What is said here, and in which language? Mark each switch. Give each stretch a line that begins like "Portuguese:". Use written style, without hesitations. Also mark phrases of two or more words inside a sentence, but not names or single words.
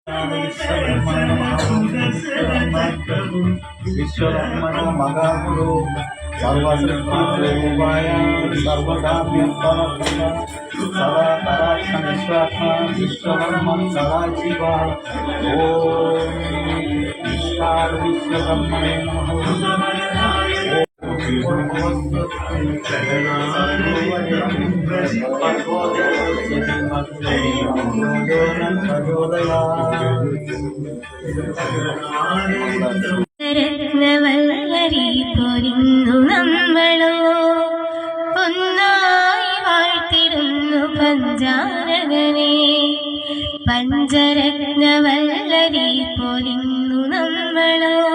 Sanskrit: विश्वब्रह्मणो महागुरु सर्वशक्तिस्वरूपाय सर्वकाम्यफलप्रद सदा परात्मनिस्वात्मा विश्वब्रह्मन् सदाशिवा ॐ ईश्वर विश्वब्रह्मणे नमः।
Malayalam: രത്നവല്ലരി പൊരിഞ്ഞു നമ്മളോ ഒന്നായി വാഴ്ത്തിരുന്നു പഞ്ചാരകനെ പഞ്ചരത്നവല്ലരി പൊരിഞ്ഞു നമ്മളോ